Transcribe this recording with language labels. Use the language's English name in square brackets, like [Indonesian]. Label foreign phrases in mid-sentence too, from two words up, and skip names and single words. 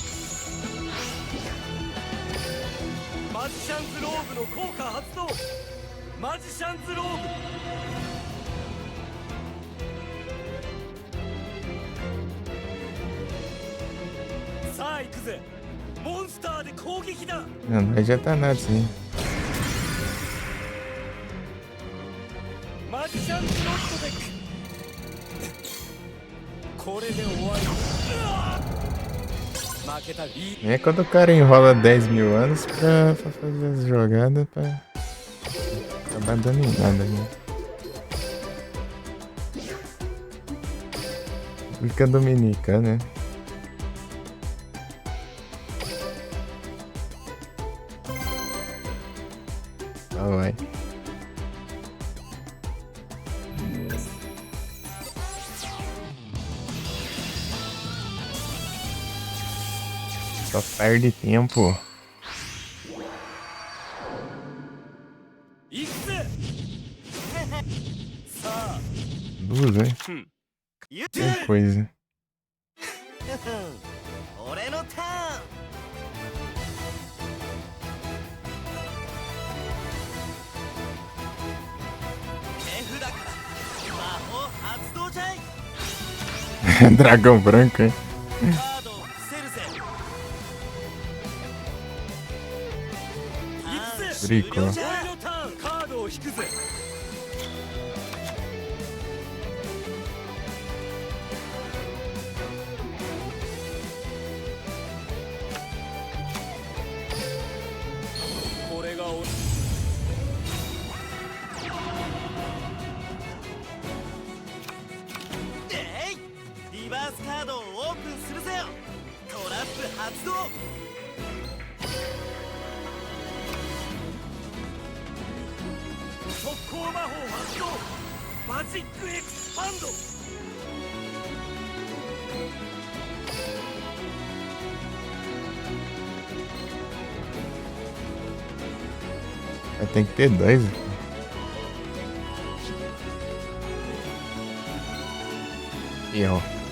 [Japanese] マジシャンズローブの効果発動。マジシャンズローブ。 さあ行くぜ。モンスターで攻撃だ。 [Portuguese] Não, não vai adiantar nada assim. [Japanese] マジシャンズロットデック。これで終わり。負けたリー。 [Portuguese] É quando o cara enrola 10 mil anos pra fazer as jogadas pra acabar dando em nada, né? República Dominicana, né? Ah, vai. Só perde tempo. [Japanese] 行くぜ。さあ。 [Portuguese] Duas, né? [Japanese] 言っ [Portuguese] Que coisa. [Japanese] 俺のターン。手札から魔法発動じゃい。 [Portuguese] Dragão branco, hein? [Japanese] カードを伏せるぜ。リコ。俺のターンカードを引くぜ。これが俺。リバースカードをオープンするぜよ。トラップ発動。速攻魔法発動。マジックエクスパンド。 [Portuguese] Tem que ter dois. E ó.